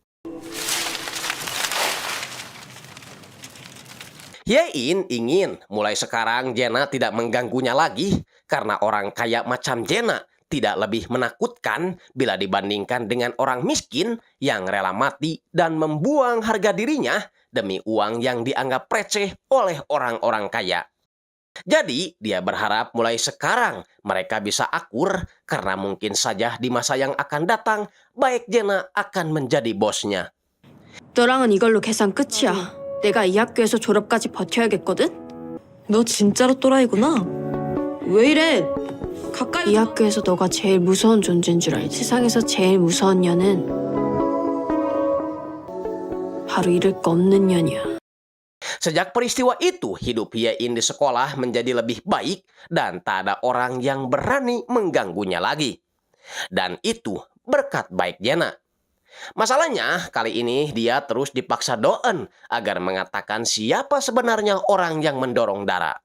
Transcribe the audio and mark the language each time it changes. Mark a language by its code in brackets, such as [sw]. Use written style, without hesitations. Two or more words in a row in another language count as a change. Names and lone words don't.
[id] Hye-in ingin mulai sekarang Jenna tidak mengganggunya lagi, karena orang kaya macam Jenna tidak lebih menakutkan bila dibandingkan dengan orang miskin yang rela mati dan membuang harga dirinya demi uang yang dianggap receh oleh orang-orang kaya. Jadi, dia berharap mulai sekarang mereka bisa akur, karena mungkin saja di masa yang akan datang, baik Jenna akan menjadi bosnya. [ko] 너랑은 이걸로 계산 끝이야. 내가 이 학교에서 졸업까지 버텨야겠거든? 너 진짜로 또라이구나. 왜 이래? 이 학교에서 너가 제일 무서운 존재인 줄 알지? 세상에서 제일 무서운 년은 바로 잃을 거 없는 년이야. [id] Sejak peristiwa itu, hidup Hye-in di sekolah menjadi lebih baik dan tak ada orang yang berani mengganggunya lagi. Dan itu berkat baik Jenna. Masalahnya, kali ini dia terus dipaksa Do-eun agar mengatakan siapa sebenarnya orang yang mendorong Dara.